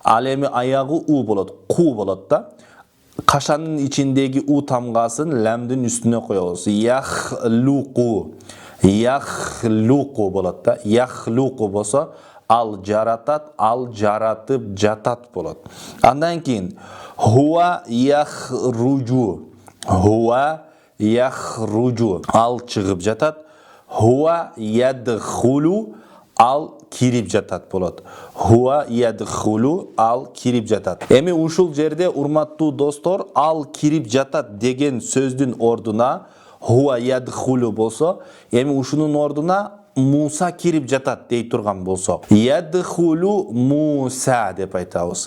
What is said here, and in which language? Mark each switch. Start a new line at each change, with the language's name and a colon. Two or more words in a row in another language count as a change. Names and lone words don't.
Kyrgyz: Ал эми аягы у болот, ку болот да. Кашанын ичиндеги у тамгасын ләмдин үстүнө коебуз. Яхлуку. Яхлуку болот да. Яхлуку болсо ал жаратат, ал жаратып жатат болот. Андан кийин
Arabic: هو يخرج. هو يخرج.
Kyrgyz: Ал чыгып жатат.
Arabic: هو يدخل.
Kyrgyz: Ал кирип жатат болот.
Arabic: هو يدخل,
Kyrgyz: ал кирип жатат. Эми ушул жерде урматтуу достор, ал кирип жатат деген сөздүн ордуна
Arabic: هو يدخل
Kyrgyz: болсо, эми ушунун ордуна Муса кирип жатат дей турган болсо,
Arabic: يدخل موسى
Kyrgyz: деп айтабыз.